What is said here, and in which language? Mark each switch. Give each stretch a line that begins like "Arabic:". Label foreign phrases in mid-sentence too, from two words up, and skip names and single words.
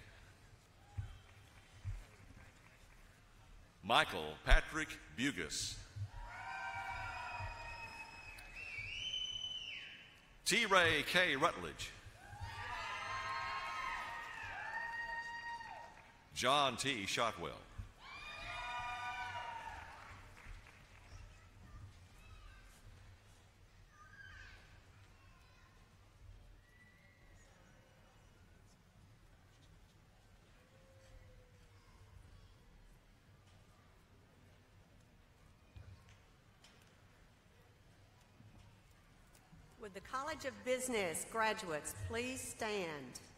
English: Michael Patrick Bugus. T. Ray K. Rutledge. John T. Shotwell. Would the College of Business graduates please stand?